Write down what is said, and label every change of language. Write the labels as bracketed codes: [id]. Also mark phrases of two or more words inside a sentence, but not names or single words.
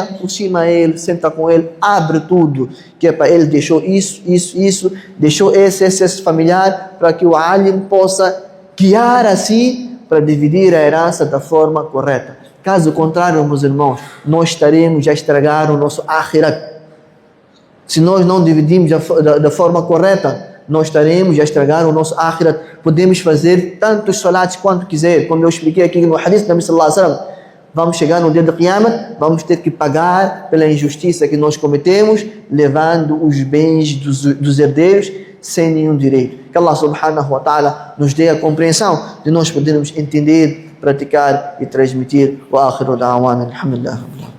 [pt] Aproxima ele, senta com ele, abre tudo, que é para ele deixou isso, deixou esse familiar, para que o alim possa guiar assim para dividir a herança da forma correta. Caso contrário, meus irmãos, nós estaremos a estragar o nosso akhirat. Se nós não dividimos da forma correta, nós estaremos a estragar o nosso akhirat. Podemos fazer tantos salats quanto quiser, como eu expliquei aqui no hadith da Nabi [ar] صلى الله عليه وسلم. [pt] vamos chegar no dia do Qiyamah, vamos ter que pagar pela injustiça que nós cometemos, levando os bens dos herdeiros sem nenhum direito. Que [ar] الله سبحانه وتعالى [pt] nos dê a compreensão de nós podermos entender, praticar e transmitir. [ar] وآخر دعوانا الحمد لله.